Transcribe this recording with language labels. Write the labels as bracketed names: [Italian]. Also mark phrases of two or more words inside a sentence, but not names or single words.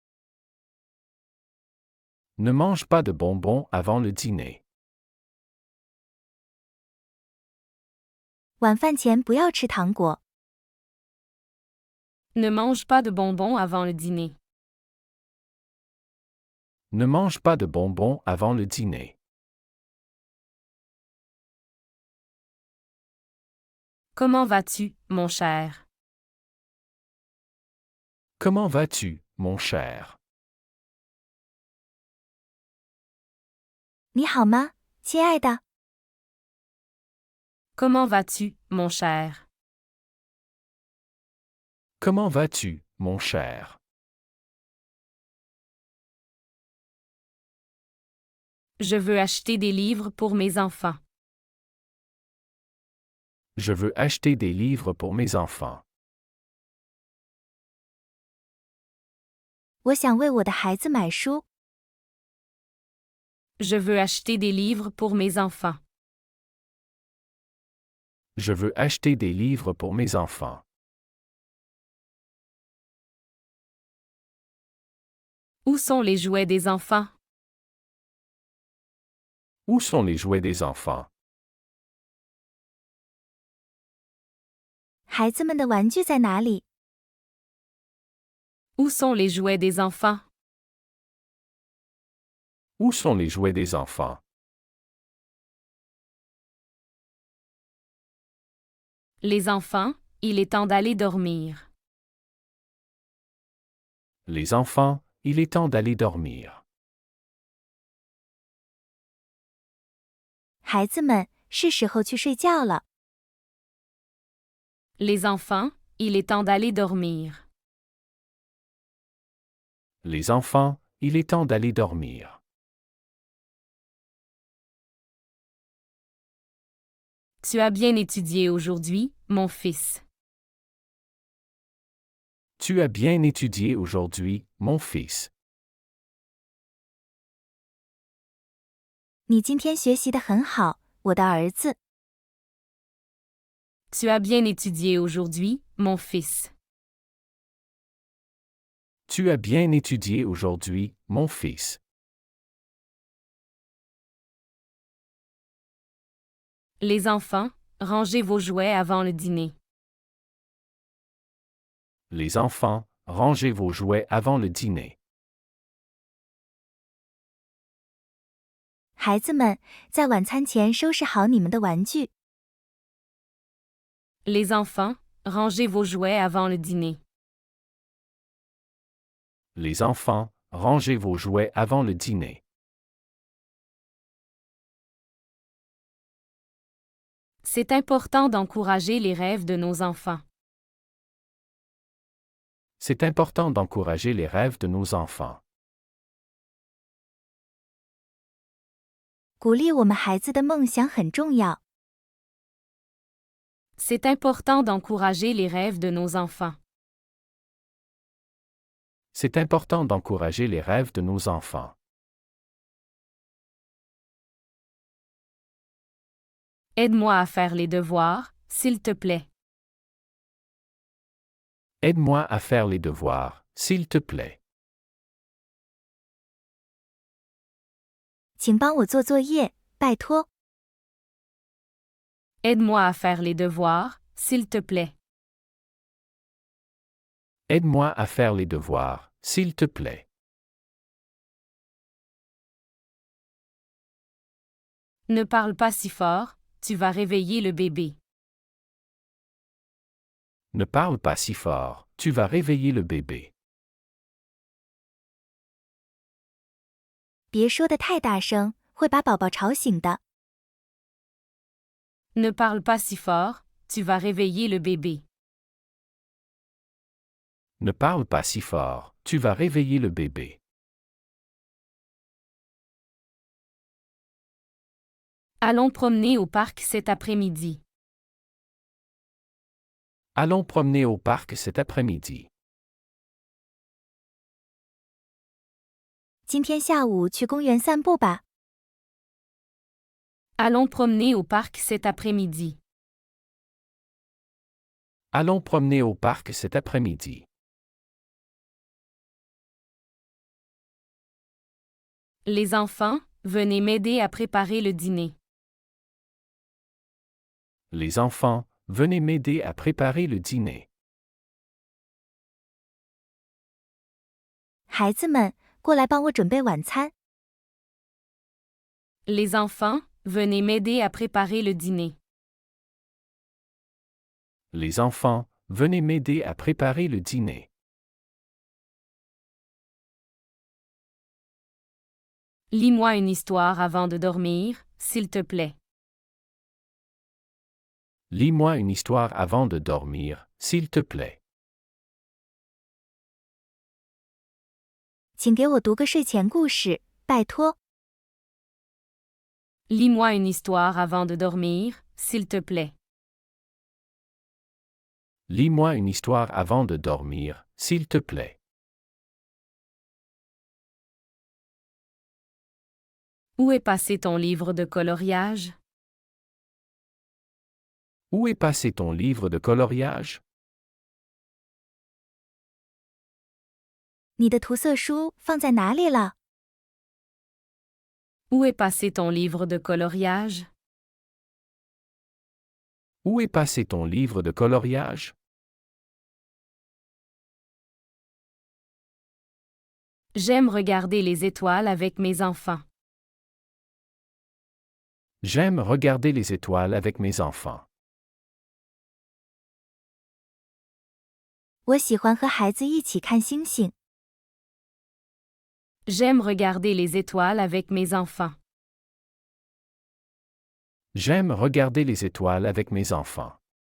[French] Ne mange pas de bonbons avant le dîner. [Chinese] 晚饭前不要吃糖果。 [French] Ne mange pas de bonbons avant le dîner. Ne mange pas de bonbons avant le dîner. Comment vas-tu, mon cher? Comment vas-tu, mon cher? [Chinese] 你好吗， 亲爱的， [French] Comment vas-tu, mon cher? Comment vas-tu, mon cher? Je veux acheter des livres pour mes enfants. Je veux acheter des livres pour mes enfants. [Chinese] 我想为我的孩子买书。 [French] Je veux acheter des livres pour mes enfants. Je veux acheter des livres pour mes enfants. Où sont les jouets des enfants? Où sont les jouets des enfants? [Chinese] 孩子们的玩具在哪里？ [French] Où sont les jouets des enfants? Où sont les jouets des enfants? Les enfants, il est temps d'aller dormir. Les enfants, il est temps d'aller dormir. [Chinese] 孩子们，是时候去睡觉了。 [French] Les enfants, il est temps d'aller dormir. Les enfants, il est temps d'aller dormir. Tu as bien étudié aujourd'hui, mon fils. Tu as bien étudié aujourd'hui, mon fils. [Chinese] 你今天学习得很好，我的儿子。 [French] Tu as bien étudié aujourd'hui, mon fils. Tu as bien étudié aujourd'hui, mon fils. Les enfants, rangez vos jouets avant le dîner. Les enfants, rangez vos jouets avant le dîner. [Chinese] 孩子们，在晚餐前收拾好你们的玩具。 [French] Les enfants, rangez vos jouets avant le dîner. Les enfants, rangez vos jouets avant le dîner. C'est important d'encourager les rêves de nos enfants. C'est important d'encourager les rêves de nos enfants. [Chinese] 鼓励我们孩子的梦想很重要。 [French] C'est important d'encourager les rêves de nos enfants. C'est important d'encourager les rêves de nos enfants. Aide-moi à faire les devoirs, s'il te plaît. Aide-moi à faire les devoirs, s'il te plaît. [Chinese] 请帮我做作业，拜托。 [French] Aide-moi à faire les devoirs, s'il te plaît. Aide-moi à faire les devoirs, s'il te plaît. Ne parle pas si fort, tu vas réveiller le bébé. Ne parle pas si fort, tu vas réveiller le bébé. [Chinese] 别说得太大声，会把宝宝吵醒的。 [French] Ne parle pas si fort, tu vas réveiller le bébé. Ne parle pas si fort, tu vas réveiller le bébé. Allons promener au parc cet après-midi. Allons promener au parc cet après-midi. [Chinese] 今天下午去公园散步吧。 [French] Allons promener au parc cet après-midi. Allons promener au parc cet après-midi. Les enfants, venez m'aider à préparer le dîner. Les enfants, venez m'aider à préparer le dîner. [Chinese] 孩子们，过来帮我准备晚餐。 [French] Les enfants, venez m'aider à préparer le dîner. Les enfants, venez m'aider à préparer le dîner. Lis-moi une histoire avant de dormir, s'il te plaît. Lis-moi une histoire avant de dormir, s'il te plaît. [Chinese] 请给我读个睡前故事，拜托。 [French] Lis-moi une histoire avant de dormir, s'il te plaît. Lis-moi une histoire avant de dormir, s'il te plaît. Où est passé ton livre de coloriage? Où est passé ton livre de coloriage? [Chinese] 你的涂色书放在哪里了？ [French] Où est passé ton livre de coloriage? Où est passé ton livre de coloriage? J'aime regarder les étoiles avec mes enfants. J'aime regarder les étoiles avec mes enfants. [Chinese] 我喜欢和孩子一起看星星。 [French] J'aime regarder les étoiles avec mes enfants. J'aime regarder les étoiles avec mes enfants.